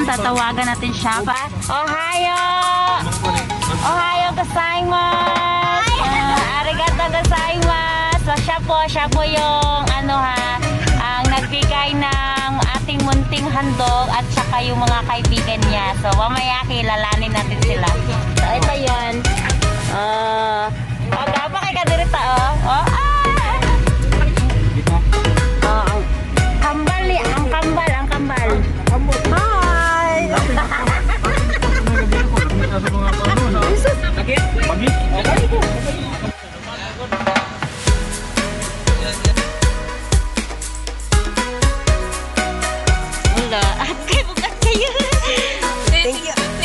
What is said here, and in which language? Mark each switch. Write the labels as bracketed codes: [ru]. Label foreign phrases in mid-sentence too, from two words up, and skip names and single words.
[tl] Tatawagan natin siya. [ja] Ohayo! おはようございます! ありがとうございます! [tl] So siya po yung ang nagbigay ng ating munting handog at saka yung mga kaibigan niya. So mamaya kilalanin natin sila. So ito yun. Gapa kay kadirita ang kambal. Hi! Wala. At kayo bukas kayo. [en] Thank you.